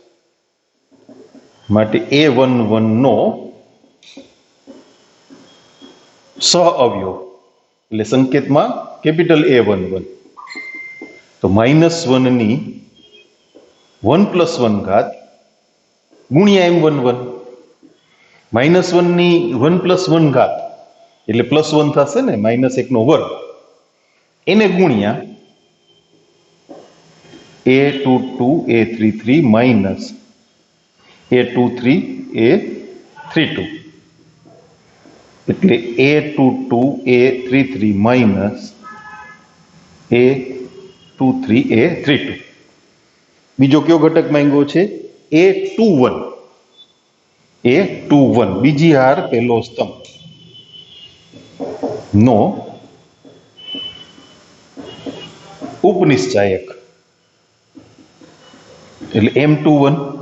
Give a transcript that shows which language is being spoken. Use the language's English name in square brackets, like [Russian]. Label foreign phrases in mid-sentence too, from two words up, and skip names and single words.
[Gujarati] માટે A11 નો સહઅવયવ એટલે સંકેતમાં કેપિટલ A11 તો -1 ની 1 + 1 ઘાત ગુણ્યા M11. -1 ની 1 + 1 ઘાત એટલે +1 થશે ને, -1/2 એને ગુણ્યા A22 A33 માઇનસ A23 A32 એટલે A22 A33 માઇનસ A23 A32. બીજો કયો ઘટક માંગ્યો છે? A21 બીજી હાર પહેલો સ્તંભ નો ઉપનિશ્ચાયક એટલે M21.